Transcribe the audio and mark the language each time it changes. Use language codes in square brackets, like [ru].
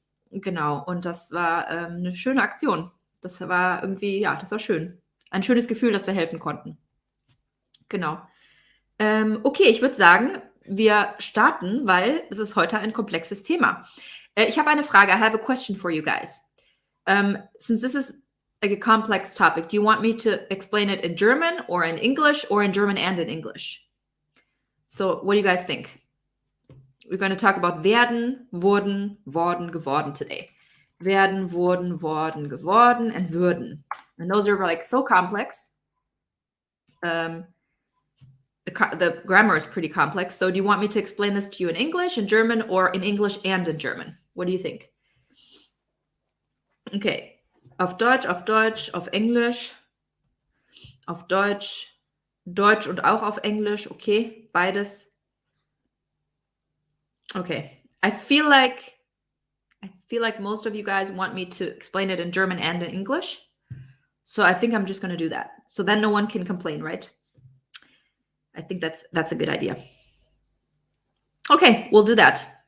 [de] Genau, und das war eine schöne Aktion. Das war irgendwie, ja, das war schön. Ein schönes Gefühl, dass wir helfen konnten. Genau. Okay, ich würde sagen, wir starten, weil es ist heute ein komplexes Thema. Ich habe eine Frage. [en] I have a question for you guys. Since this is a complex topic, do you want me to explain it in German or in English or in German and in English? So, what do you guys think? We're going to talk about werden, wurden, worden, geworden today. [de] Werden, wurden, worden, geworden, and würden. [en] And those are like so complex. The grammar is pretty complex. So do you want me to explain this to you in English, in German, or in English and in German? What do you think? Okay. [de] Auf Deutsch, auf Englisch, auf Deutsch, Deutsch und auch auf Englisch. Okay, beides. [en] Okay. I feel like most of you guys want me to explain it in German and in English. So I think I'm just going to do that. So then no one can complain, right? I think that's a good idea. Okay, we'll do that.